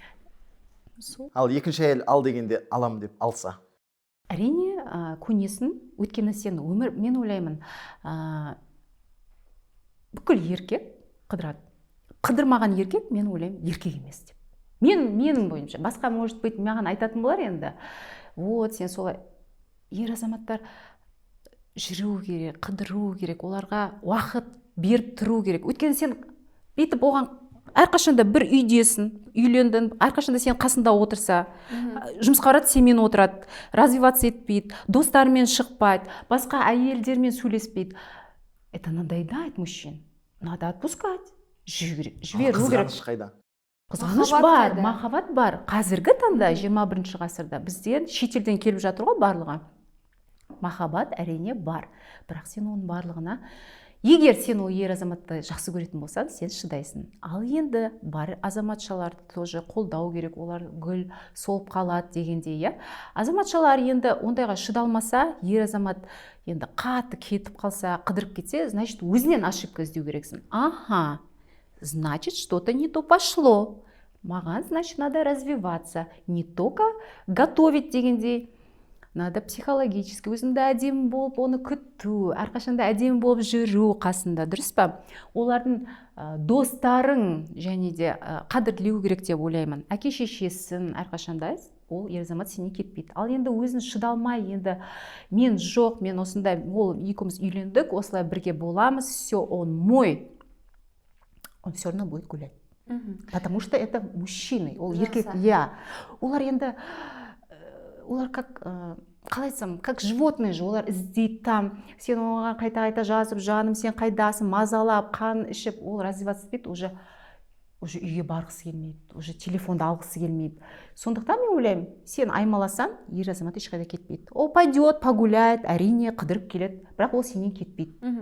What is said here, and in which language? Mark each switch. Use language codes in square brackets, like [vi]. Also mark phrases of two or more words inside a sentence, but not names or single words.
[kk] Ал екінші әйел ал дегенде алам деп алса? Әрине, көнесін, өйткені сен өмір, мен ойлаймын, бүкіл еркек қыдырады. Қыдырмаған еркек, мен ойлаймын, еркек емес деп. Менің бойымша, басқа [ru] может быть, [kk] маған айтатын болар енді. Вот, сен солай. Ер азаматтар жүру керек, қыдыру керек, оларға уақыт беріп тұру керек. Өйткені сен бүйтіп оған әрқашанда бір үйдесің, үйлендің, әрқашанда сен қасында отырса, жұмысқа барады, сенімен отырады, развиваться етпейді, достарымен шықпайды, басқа әйелдермен сөйлеспейді. [ru] Это надоедает мужчин. Надо отпускать. [kk] Жіберу керек. Қызғаныш қайда? Қызғаныш бар, махаббат бар. Қазіргі таңда 21 ғасырда бізден шетелден келіп жатыр ғой барлығы. Махаббат әрине бар, бірақ сен оның барлығына, егер сен ол ер азаматты жақсы көретін болсаң, сен шыдайсың. Ал енді бар азаматшаларды тоже қолдау керек, олар гүл солып қалады дегендей, азаматшалар енді ондайға шыдалмаса, ер азамат енді қатты кетіп қалса, қыдырып кетсе, значит, өзінен ошибка іздеу керексің. [ru] Значит, что-то не то пошло. Маған, значит, надо развиваться. Не только готовить [kk] дегендей, [ru] надо психологически [kk] өзіңді әдемі болып оны күту, әрқашанда әдемі болып жүру қасында, дұрыс па? Олардың достарын және де қадірлеу керек деп ойлаймын. Әке шешесін әрқашанда ол ер азамат сене кетпейді. Ал енді өзін шыдалмай, енді мен жоқ, мен осындай, ол екеуміз үйлендік, осылай бірге боламыз, [ru] все, он мой. Он все равно будет гулять. Потому что это мужчины, [kk] ол Жақсы. еркек, иә. Олар енді, олар как, қалай айтсам, [ru] как животные же, [kk] олар іздейді там, сен оған қайта-қайта жазып, жаным, сен қайдасың, мазалап, қан ішіп, ол развиваться етпейді, уже үйге барғысы келмейді, уже телефонды алғысы келмейді. Сондықтан мен ойлаймын, сен аймаласаң, ер азамат ешқайда кетпейді. Ол [ru] пойдет, погуляет, [kk] әрине қыдырып келеді, бірақ ол сенен кетпейді.